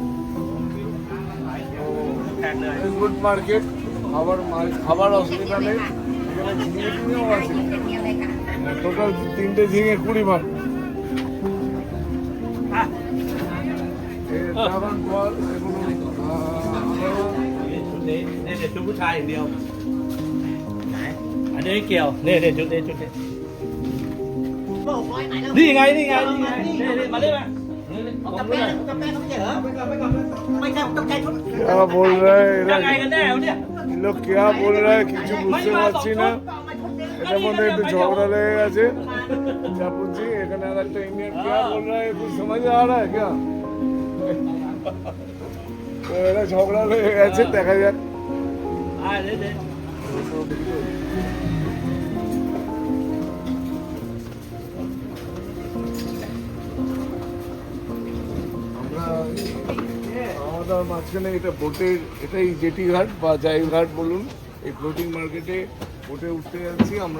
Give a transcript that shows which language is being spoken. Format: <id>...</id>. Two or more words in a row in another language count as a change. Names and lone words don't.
<en>good market,</en> <bn>খাবার অসুবিধা নেই। এখানে ঝিঙে টিঙেও আছে, টোটাল 3টে ঝিঙে 20 ভাগ। দারুণ ফল এগুলো।</bn> <th>นี่ชุดผู้ชายอย่างเดียวไหนอันนี้เกี่ยวนี่ชุดนี้นี่ไงนี่มาเรื่อยมากับแป้งเขาไม่ใช่เหรอไม่ใช่กับแป้งเขา</th> <hi>क्या बोल रहा है</hi> <th>ยังไงกันแน่วะเนี่ย</th> <hi>ये लोग क्या बोल रहा है</hi> <bn>কিছু বুঝতে পারছি না। এটার মধ্যে একটু ঝগড়া লেগে গেছে। যা বলছি এখানে আর একটা ইন্ডিয়ান</bn> <hi>क्या बोल रहा है कुछ समझ आ रहा है क्या?</hi> <bn>তো এরা ঝগড়া লেগে গেছে, দেখা যাক। আমরা আমাদের মাঝখানে এটা বোটের, এটাই জেটি ঘাট বা জাই ঘাট বলুন, এই</bn> <en>floating market</en> <bn>বোটে উঠতে যাচ্ছি আমরা।</bn>